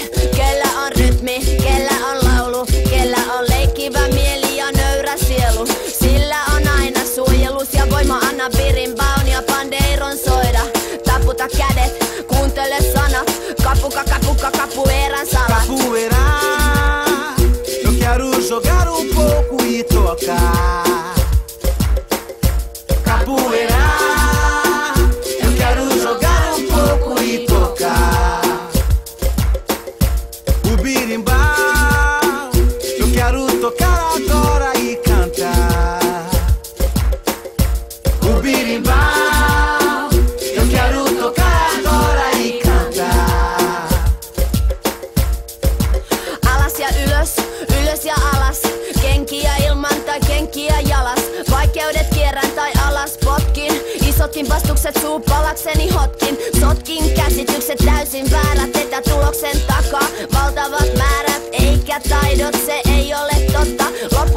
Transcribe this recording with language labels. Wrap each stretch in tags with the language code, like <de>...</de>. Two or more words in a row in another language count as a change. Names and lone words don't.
<fi>Kellä on rytmi, kellä on laulu, kellä on leikkivä mieli ja nöyrä sielu. Sillä on aina suojelus ja voima, anna birimbaun ja pandeiron soida. Taputa kädet, kuuntele sanat, capuca, capuca, capoeiran salat.</fi> <pt>Capoeira, eu quero jogar pouco e tocar. Capoeira, eu quero jogar pouco e tocar. O birimbau, eu quero tocar agora e cantar. O birimbau, eu quero tocar agora e cantar.</pt> <fi>Alas ja ylös, ylös ja alas. Kenkiä ilman tai kenkiä jalas. Vaikeudet kierrän tai alas potkin. Isotkin vastukset suupalakseni hotkin. Sotkin käsitykset täysin väärät. Etä tuloksen takaa valtavat määrät. Eikä taidot, se ei ole totta.</fi>